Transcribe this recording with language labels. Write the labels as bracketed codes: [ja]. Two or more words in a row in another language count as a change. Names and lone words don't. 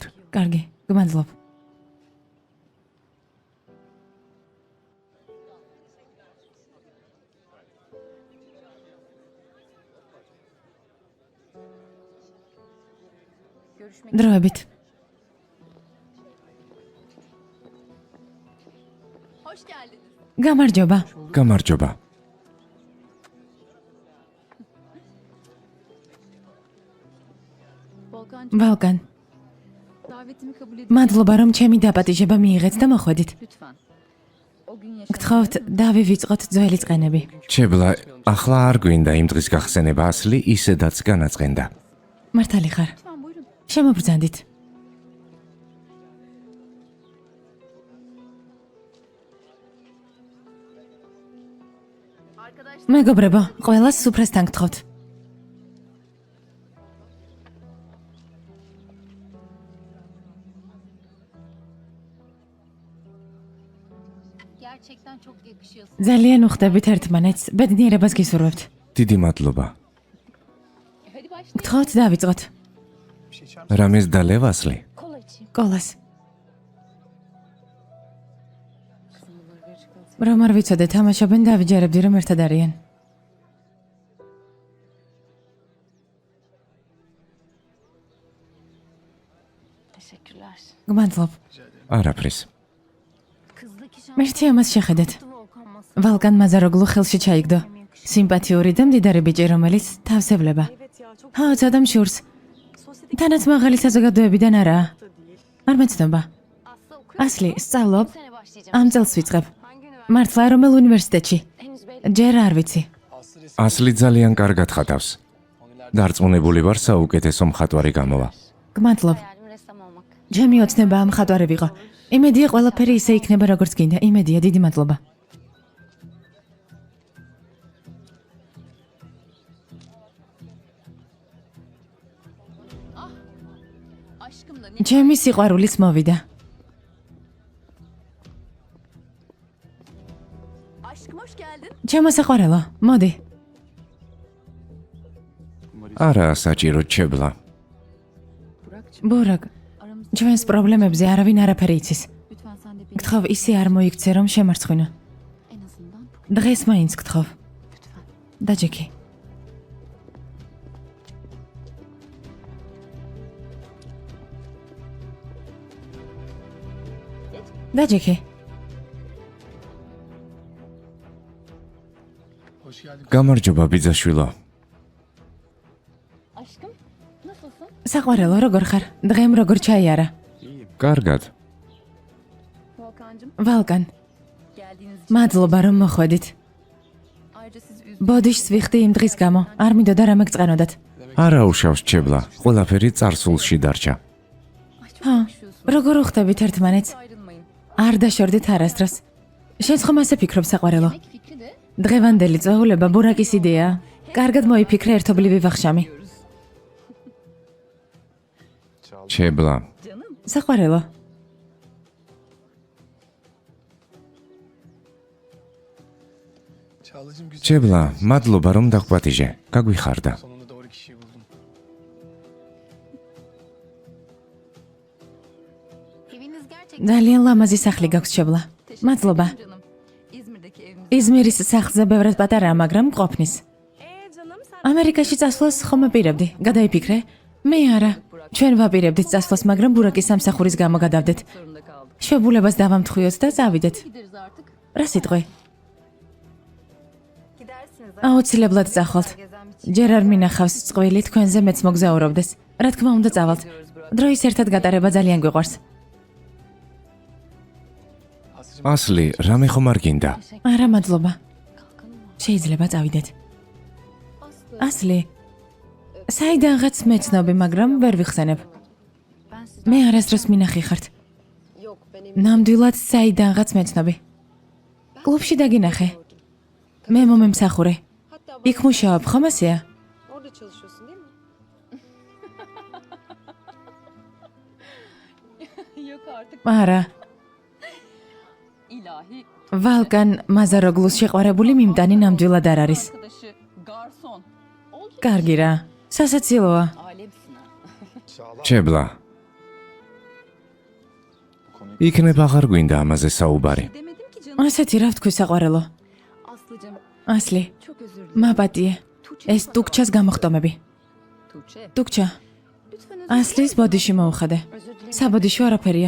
[ka] კარგი, გმადლობ. დროებით. გამარჯობა. გამარჯობა. Volkan ვალკან, [tr] davetimi kabul edin [ka] მადლობა რომ ჩემი დაპატიჟება მიიღეთ და მოხვედით. [tr] lütfen. O gün [ka] გთხოვთ, დავივიწყოთ ძველი წყენები. ჩებლა, ახლა არ გვინდა იმ დღის გახსენება, ასლი ისედაც განაწყენდა. მართალი ხარ. [tr] Lütfen buyurun. [ka] შემობრძანდით. მეგობრებო, ყველას სუფრასთან გთხოვთ. [tr] Gerçekten çok yakışıyorsun. [ka] ძალიან უხდებით ერთმანეთს, ბედნიერებას გისურვებთ. დიდი მადლობა. [tr] Hadi başlayalım. [ka] გთხოვთ, დავიწყოთ. რამეს დალევ ასლი? [tr] Kola içeyim. [ka] კოლას. რომ არ ვიცოდე, თამაშობენ და ავიჯერებდი რომ ერთად არიან. [tr] Teşekkürler. [ka] გმადლობ. არაფრის. [tr] Kızdaki [ka] მერტი ამას შეხედეთ. [tr] Volkan masası. [ka] ვალკან მაზაროგლუ ხელში ჩაიგდო. სიმპათიური და მდიდარი ბიჭი, რომელიც თავს ევლება. [tr] Evet ya çok [ka] ჰა, ცადამ შურს. [tr] sosyetik [ka] თანაც მაღალი საზოგადოებიდან არაა. [tr] da değil. [ka] არ მეცნობა. [tr] Aslı okuyor. [ka] ასლი, სწავლობ. [tr] Bu sene başlayacağım. [ka] ამ წელს ვიწყებ. [tr] Hangi üniversite? [ka] მართლა რომელ უნივერსიტეტში? [tr] Henüz belli. [ka] ჯერ არ ვიცი. ასლი ძალიან კარგად ხატავს. დარწმუნებული ვარ, საუკეთესო მხატვარი გამოვა. გმადლობ. [tr] Hayalim ressam olmak. [ka] ჩემი ოცნება მხატვარი ვიყო. იმედია ყველაფერი ისე იქნება როგორც გინდა. იმედია, დიდი მადლობა. [tr] Aşkım da ne? [ka] ჩემი სიყვარულიც მოვიდა. [tr] Aşkım hoş geldin. [ka] ჩემო საყვარელო, მოდი. არა საჭირო ჩებლა. [tr] Burak'cığım [ka] ბურაკ, ჩვენს პრობლემებზე არავინ არაფერი იცის. [tr] Lütfen sen de beni [ka] გთხოვ, ისე არ მოიქცე, რომ შემარცხვინო. [tr] en azından [ka] დღეს მაინც გთხოვ. [tr] lütfen. [ka] დაჯექი. დაჯექი. გამარჯობა ბიძაშვილო. [tr] Aşkım nasılsın? [ka] საყვარელო, როგორ ხარ? დღემ როგორ ჩაიარა? კარგად. [tr] Volkan'cığım [ka] ვალკან, [tr] geldiğiniz için [ka] მადლობა რომ მოხვედით. [tr] ayrıca siz [ka] ბოდიშს ვიხდი იმ დღის გამო. არ მინდოდა რამე გწყენოდათ. არა უშავს ჩებლა. ყველაფერი წარსულში დარჩა. ჰა, როგორ უხდებით ერთმანეთს? [tr] ayrılmayın. [ka] არ დაშორდით არასდროს. შენც ხომ ასე ფიქრობ საყვარელო? [tr] Tek fikri de [ka] დღევანდელი წვეულება ბურაკის იდეაა. კარგად მოიფიქრე ერთობლივი ვახშამი. ჩებლა. საყვარელო, [tr] Çağla'cığım güzel. [ka] ჩებლა, მადლობა რომ დაგვპატიჟე. გაგვიხარდა. [tr] Sonunda doğru kişiyi buldum. Eviniz gerçekten [ka] ძალიან ლამაზი სახლი გაქვს შებლა. მადლობა. [tr] canım. İzmir'deki evimiz [ka] იზმირის სახლზე ბევრად პატარაა, მაგრამ ყოფნის. [tr] Canım sen [ka] ამერიკაში წასვლას ხომ აპირებდი? გადაიფიქრე? მე არა. ჩვენ ვაპირებდით წასვლას, მაგრამ ბურაკის სამსახურის გამო გადავდეთ. [tr] zorunda kaldık. [ka] შვებულებას დავამთხვიოთ და წავიდეთ. [tr] Gideriz artık. [ka] რა სიტყვი? [tr] gidersiniz. [ka] აუცილებლად წახვალთ. ჯერ არ მინახავს წყვილი თქვენზე მეც მოგზაურობდეს. რა თქმა უნდა წავალთ. დროის ერთად გატარება ძალიან გვიყვარს. [tr] Aslıcığım [ka] ასლი, რამე ხომ არ გინდა? არა, მადლობა. შეიძლება წავიდეთ. ასლი, საიდანღაც მეცნობი, მაგრამ ვერ ვიხსენებ. მე არასდროს მინახი ხართ. [tr] Yok benim [ka] ნამდვილად საიდანღაც მეცნობი. კლუბში დაგინახე. მე მომემსახურე. [tr] hatta [ka] იქ მუშაობ, ხომ ასეა? [tr] orada çalışıyorsun değil mi? Yok artık. [ka] არა. [tr] İlahi [ka] ვალკან მაზაროგლუს შეყვარებული მიმტანი ნამდვილად არ არის. [tr] arkadaşı garson. Oldu. [ka] კარგი რა. სასაცილოა. [tr] Alemsin ha. [ka] ჩებლა. იქნებ აღარ გვინდა ამაზე საუბარი. [tr] Demedim ki canım. [ka] ასეთი რა ვთქვი საყვარელო. [tr] Aslıcığım [ka] ასლი, [tr] çok özür dilerim. [ka] მაპატიე. ეს ტუქჩას გამოხტომები. Tuğçe. ტუქჩა, [tr] Lütfen özür [ka] ასლის ბოდიში მოუხადე. [tr] Özür dilerim. [ka] საბოდიშო არაფერია.